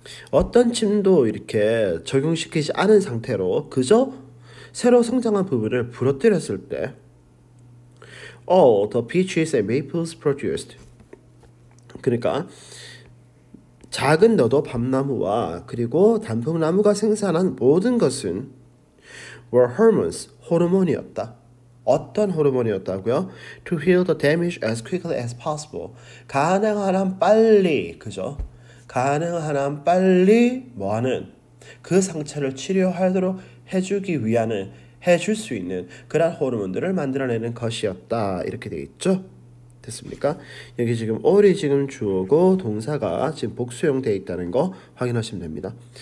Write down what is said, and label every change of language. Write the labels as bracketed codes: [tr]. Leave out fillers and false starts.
[ko] 어떤 침도 이렇게 적용시키지 않은 상태로 그저 새로 성장한 부분을 부러뜨렸을 때 [en] all the peaches and maples produced [ko] 그러니까 작은 너도 밤나무와 그리고 단풍나무가 생산한 모든 것은 [en] were hormones, [ko] 호르몬이었다. 어떤 호르몬이었다고요? [en] To heal the damage as quickly as possible. [ko] 가능한 한 빨리, 그죠? 가능한 한 빨리 뭐하는 그 상처를 치료하도록 해주기 위한 해줄 수 있는 그런 호르몬들을 만들어내는 것이었다. 이렇게 돼 있죠? 됐습니까? 여기 지금 all이 지금 주어고 동사가 지금 복수형 되어 있다는 거 확인하시면 됩니다.